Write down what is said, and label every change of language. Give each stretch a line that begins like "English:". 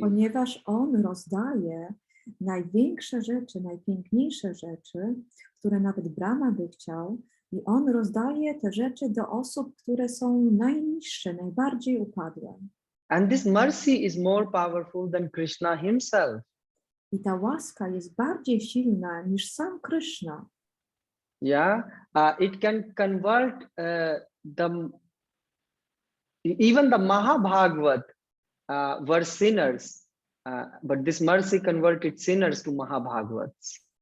Polish: Ponieważ on rozdaje największe rzeczy, najpiękniejsze rzeczy, które nawet Brahma by chciał, i on rozdaje te rzeczy do osób, które są najniższe, najbardziej upadłe.
English: And this mercy is more powerful than Krishna himself.
Polish: I ta łaska jest bardziej silna niż sam Krishna.
English: Yeah, it can convert even the Mahabhagavat were sinners, but this mercy converted sinners to Mahabhagavats.